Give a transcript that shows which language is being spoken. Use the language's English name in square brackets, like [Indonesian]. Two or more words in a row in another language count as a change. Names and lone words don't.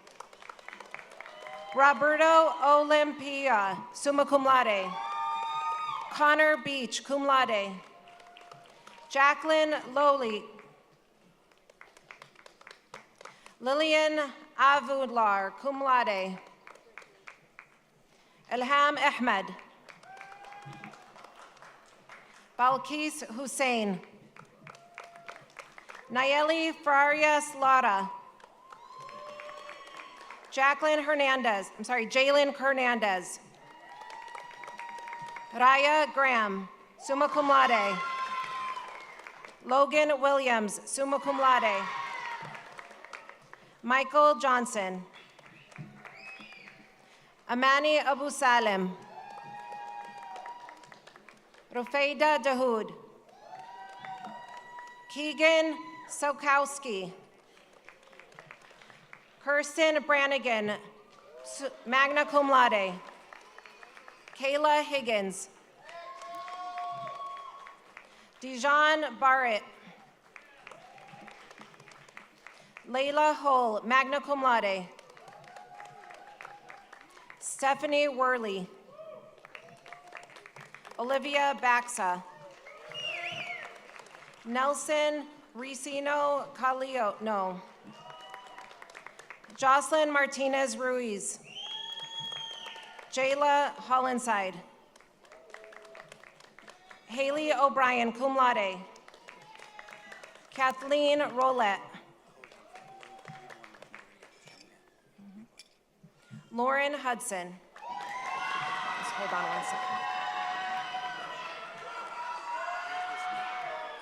[English] Roberto Olympia, [Latin] summa cum laude. [English] Connor Beach, [Latin] cum laude. [English] Jacqueline Lowly. Lillian Avudlar, [Latin] cum laude. [English] Ilham Ahmed. Balkis Hussein. Nayeli Farias Lara. Jalen Hernandez. Raya Graham, [Latin] summa cum laude. [English] Logan Williams, [Latin] summa cum laude. [English] Michael Johnson. Amani Abu Salim. Rufeida Dahoud. Keegan Sokowski. Kirsten Brannigan, [Latin] magna cum laude. [English] Kayla Higgins. Dijon Barrett. Layla Hull, [Latin] magna cum laude. [English] Stephanie Worley. Olivia Baxa. Nelson Ricino Calio, no. Jocelyn Martinez Ruiz. Jayla Hollinside. Haley O'Brien, [Latin] cum laude. [English] Kathleen Rolette. Lauren Hudson. Just hold on one second.